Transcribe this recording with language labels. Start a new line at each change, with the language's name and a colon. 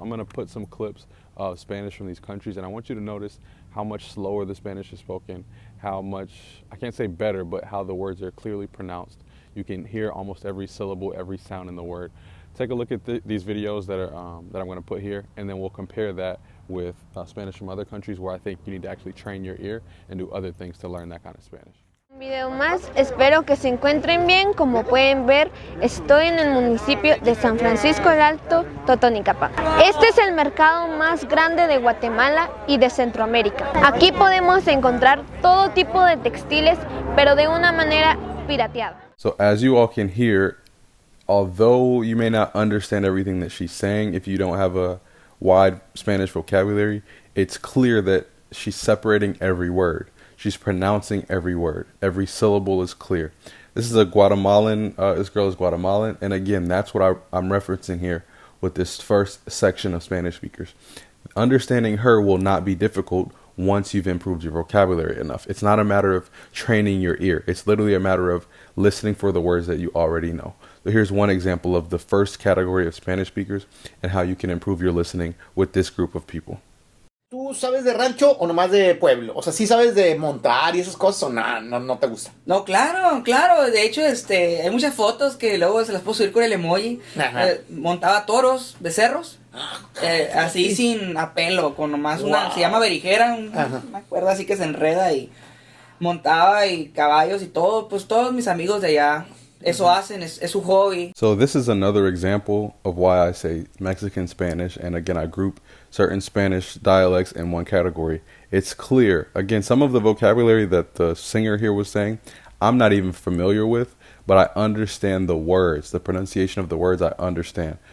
English: I'm going to put some clips of Spanish from these countries, and I want you to notice how much slower the Spanish is spoken, how much, I can't say better, but how the words are clearly pronounced. You can hear almost every syllable, every sound in the word. Take a look at these videos that I'm going to put here, and then we'll compare that with Spanish from other countries where I think you need to actually train your ear and do other things to learn that kind of Spanish.
Spanish: Un video más, espero que se encuentren bien. Como pueden ver, estoy en el municipio de San Francisco el Alto, Totonicapán. Este es el mercado más grande de Guatemala y de Centroamérica. Aquí podemos encontrar todo tipo de textiles, pero de una manera pirateada.
English: So as you all can hear, although you may not understand everything that she's saying, if you don't have a wide Spanish vocabulary, it's clear that she's separating every word. She's pronouncing every word. Every syllable is clear. This is a Guatemalan, this girl is Guatemalan. And again, that's what I'm referencing here with this first section of Spanish speakers. Understanding her will not be difficult once you've improved your vocabulary enough. It's not a matter of training your ear. It's literally a matter of listening for the words that you already know. So here's one example of the first category of Spanish speakers and how you can improve your listening with this group of people.
Spanish: ¿Tú sabes de rancho o nomás de pueblo? O sea, ¿sí sabes de montar y esas cosas o no te gusta? No, claro, claro. De hecho, hay muchas fotos que luego se las puedo subir con el emoji. Montaba toros, becerros. Así sin apelo, con nomás una, se llama berijera, una cuerda así que se enreda y montaba y caballos y todo, pues todos mis amigos de allá, eso hacen, es su hobby.
English: So this is another example of why I say Mexican Spanish, and again I group certain Spanish dialects in one category. It's clear. Again, some of the vocabulary that the singer here was saying, I'm not even familiar with, but I understand the words, the pronunciation of the words I understand.